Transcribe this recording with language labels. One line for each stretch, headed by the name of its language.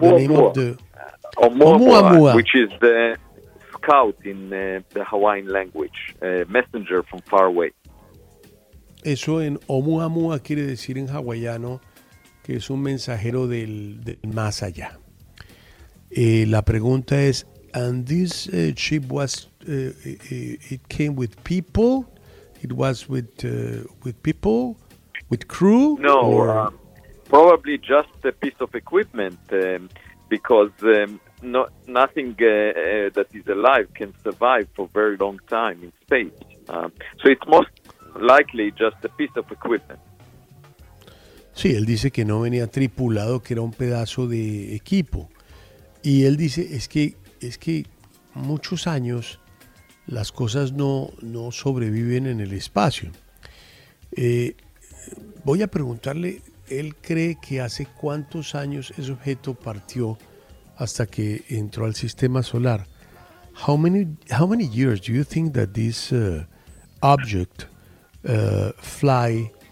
English: the name of the Oumuamua, which is the scout in the Hawaiian language, messenger from far away.
Spanish: Eso en Oumuamua quiere decir en hawaiano que es un mensajero del más allá. La pregunta es,
English: and this ship was it came with people? It was with people, with crew? No, or? Probably just a piece of equipment, because nothing that is alive can survive for very long time in space. So it's most likely just a piece of equipment.
Spanish: Sí, él dice que no venía tripulado, que era un pedazo de equipo. Y él dice, es que muchos años las cosas no sobreviven en el espacio. Voy a preguntarle, ¿él cree que hace cuántos años ese objeto partió hasta que entró al sistema solar?
English: How many years do you think that this object fly?